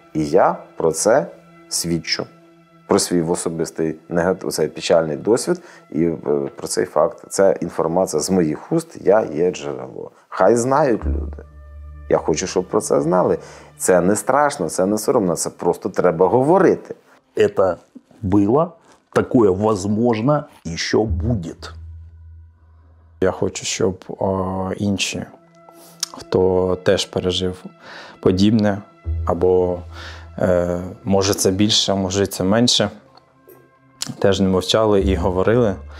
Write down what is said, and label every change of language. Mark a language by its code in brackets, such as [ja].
[uk] І я про це свідчу. Про свій особистий цей печальний досвід і про цей факт. Це інформація з моїх уст, я є джерело. Хай знають люди. Я хочу, щоб про це знали. Це не страшно, це не соромно, це просто треба говорити. [ru] Это было, такое возможно, еще будет. [uk] Я хочу, щоб інші, хто теж пережив подібне, або може це більше, може це менше, теж не мовчали і говорили.